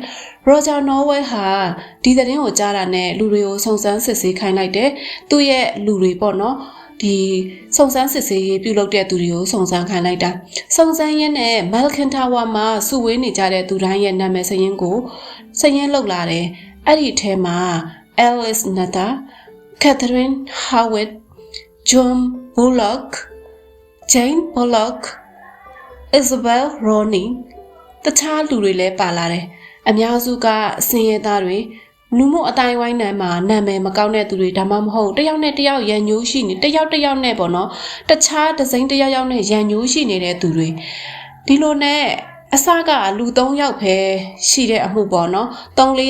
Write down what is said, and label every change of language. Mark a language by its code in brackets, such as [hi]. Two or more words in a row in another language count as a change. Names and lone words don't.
[my] Roger Nowell ဟာဒီသတင်းကိုကြားတာနဲ့လူတွေကိုစုံစမ်းစစ်ဆေးခိုင်းလိုက်တယ်သူ့ရဲ့လူတွေပေါ့နော်ဒီစုံစမ်းစစ်ဆေးရေးပြုလုပ်တဲ့သူတွေကိုစုံစမ်းခိုင်းလိုက်တာစုံစမ်းရင်းနဲ့ Malkin Tower မှာစုဝေးနေကြတဲ့သူတိုင်းရဲ့နာမည်စာရင်းကိုစာရင်းလုပ်လာတယ်အဲ့ဒီထဲမှာ Alice Nutter, Catherine Howard, John Bullock, Jane Bullock, Isabel Ronin တခြားလူတွေလည်းပါလာတယ်အများစုကစင်ရဲသားတွေလူမှုအတိုင်းဝိုင်းနယ်မှာနာမည်မကောင်းတဲ့သူတွေဒါမှမဟုတ်တယောက်နဲ့တယောက်ရန်ညိုးရှိနေတယောက် နဲ့ပေါ့နော်တခြားဒဇိန်တယောက်နဲ့ရန်ညိုးရှိနေတဲ့သူတွေဒီလိုနဲ့အစကလူ3ယောက်ပဲရှိတဲ့အမှုပေါ့နော်3-4